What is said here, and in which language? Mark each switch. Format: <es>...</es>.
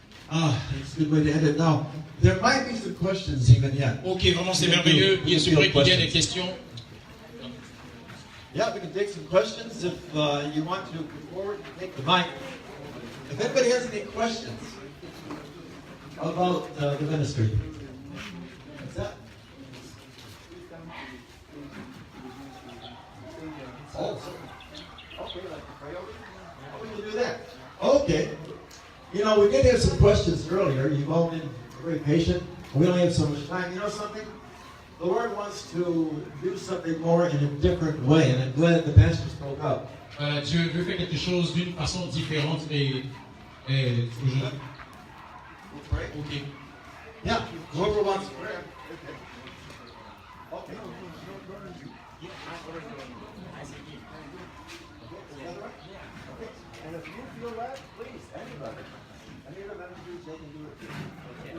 <en>That's a good way to end it. Now, there might be some questions even yet.</en> <fr>Ok, vraiment c'est merveilleux. Il se pourrait qu'il y ait des questions.</fr> <en>Yeah, we can take some questions if you want to come forward and take the mic. If anybody has any questions about the ministry. What's that? Oh, okay, like to pray over? How will you do that? Okay. You know, we did have some questions earlier. You've all been very patient. We only have so much time. You know something? The Lord wants to do something more in a different way, and I'm glad the pastor spoke up.</en> <fr>Dieu veut faire quelque chose d'une façon différente et aujourd'hui.</fr> <en>We'll pray. Ok. Yeah, whoever wants to pray. Okay. And if you feel that, please, anybody. Any of the members, they can do it.</en>